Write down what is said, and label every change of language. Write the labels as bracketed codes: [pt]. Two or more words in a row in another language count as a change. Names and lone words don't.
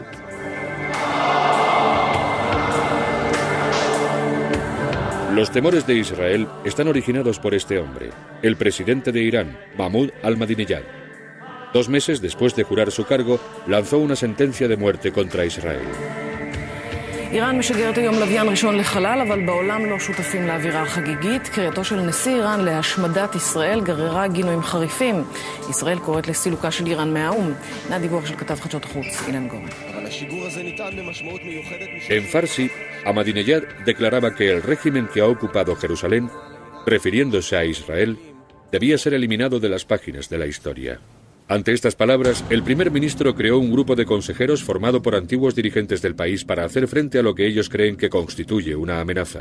[es] Los temores de Israel están originados por este hombre, el presidente de Irán, Mahmoud Ahmadinejad. 2 meses después de jurar su cargo, lanzó una sentencia de muerte contra Israel. [he] איראן משגרת היום לוויין ראשון לחלל, אבל בעולם לא שותפים לאווירה החגיגית. קריאתו של נשיא איראן להשמדת ישראל גררה גינויים חריפים. ישראל קוראת לסילוקה של איראן מהאו"ם. דיווח של כתב חדשות החוץ אילן גורן. [es] En Farsi, Ahmadinejad declaraba que el régimen que ha ocupado Jerusalén, refiriéndose a Israel, debía ser eliminado de las páginas de la historia. Ante estas palabras, el primer ministro creó un grupo de consejeros formado por antiguos dirigentes del país para hacer frente a lo que ellos creen que constituye una amenaza.